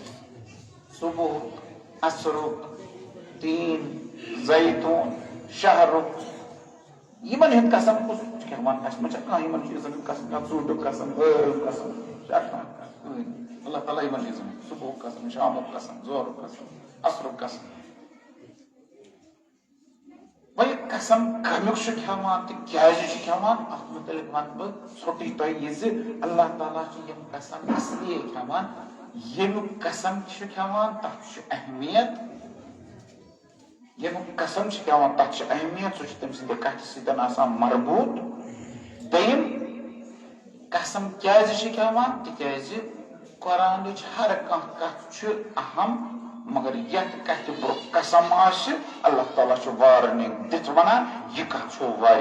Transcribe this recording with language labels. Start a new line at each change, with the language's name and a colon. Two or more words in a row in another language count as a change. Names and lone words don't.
Kashmiri: صبحُک عصرُک تیٖن زیتون شہرُک یِمن ہُنٛد قسم کُس چھُ کھٮ۪وان اَسہِ ما چھا کانٛہہ یِمن چیٖزن ہُنٛد قسم کھٮ۪وان ژوٗنٛٹھُک قسم ٲرُک قسم چھا کانٛہہ اللہ تعالیٰ یِمن چیٖزن صبحُک قسم شامُک قسم ظہرُک قسم عصرُک قسم وۄنۍ یہِ قسم کَمیُک چھُ کھٮ۪وان تہٕ کیازِ چھُ کھٮ۪وان اَتھ مُتعلِق وَنہٕ بہٕ ژھوٚٹُے تۄہہِ یہِ زِ اللہ تعالیٰ چھُ یِم قسم
Urdu: اس لیے
Kashmiri: کھٮ۪وان ییٚمیُک قسم چھُ کھٮ۪وان تَتھ چھُ اہمیت ییٚمیُک قسم چھُ کھٮ۪وان تَتھ چھِ اہمیت سُہ چھُ تٔمۍ سٕنٛدِ کَتھِ سۭتۍ آسان مربوٗط دوٚیِم قسم کیازِ چھِ کھٮ۪وان تِکیازِ قرآنٕچ ہر کانٛہہ کَتھ چھُ اہم مگر یتھ کتھ برو قسم آسہ اللہ تعالیٰ چھ وارننگ دتھ ونان یہ کتھ چھ